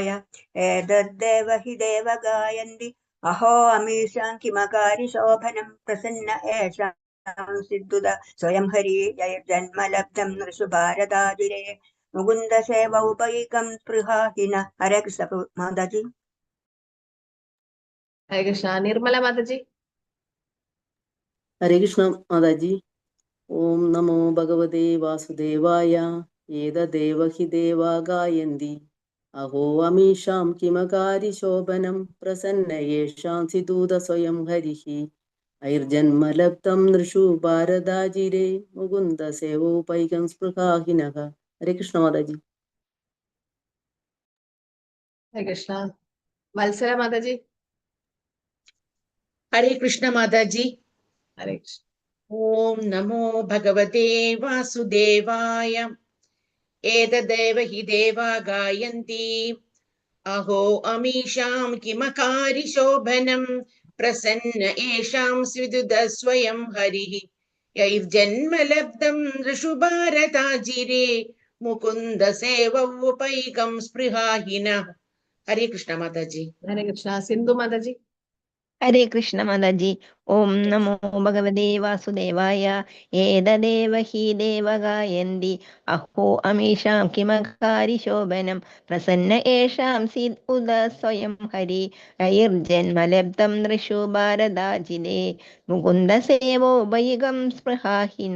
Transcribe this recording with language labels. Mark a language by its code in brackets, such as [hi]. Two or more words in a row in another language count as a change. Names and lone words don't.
[sa] ഏതദ്ദേവ ഹി ദേവ ഗായന്തി അഹോ അമീഷാം കിമകാരി ശോഭനം പ്രസന്ന ഏഷാം സിദ്ധുത സ്വയം ഹരി ജന്മലബ്ധം ഋഷുഭാരതാചിരേ മുകുന്ദ സേവൗപൈകം സ്പൃഹാഹിന. ഹരേ കൃഷ്ണ മാതാജി. ഹരേ കൃഷ്ണ. നിർമ്മല മാതാജി. ഹരേ കൃഷ്ണ മാതാജി. ഓം നമോ ഭഗവതേ വാസുദേവായ. ഏതദേവ ഹി ദേവാ ഗായന്തി अहो अमीषां किमकारिशोभनं प्रसन्न येषां सिदूत स्वयं हरिः ऐर्जन्मलब्धं नृषु भारदाजिरे मुकुन्द सेवोपैकं स्पृहाहिनः. हरे कृष्ण माताजी. ഹരേ കൃഷ്ണ. വത്സല മാതാജി. हरे कृष्ण माताजी. ഹരേ കൃഷ്ണ. ओम नमो भगवते वासुदेवाय. एतदेव हि देवा गायन्ति अहो अमीषां किमकारि शोभनं प्रसन्न येषां स्विदुद स्वयं हरिः यैर्जन्म लब्धं नृषु भारताजिरे मुकुन्द सेवोपैकं स्पृहाहिनः. हरे कृष्ण माताजी. ഹരേ കൃഷ്ണ. സിന്ധു മാതാജി. ഹരേ കൃഷ്ണ മാതാജി. ഓം നമോ ഭഗവതേ വാസുദേവായ. ഏതദേവ ഹി ദേവഗായന്തി അഹോ അമീഷാം കിമകാരി ശോഭനം പ്രസന്ന യേഷാം സിദ് ഉദ സ്വയം ഹരി ഐർജന്മലബ്ധം നൃഷു ഭാരതാജിലേ മുകുന്ദ സേവോപൈകം സ്പൃഹാഹിന.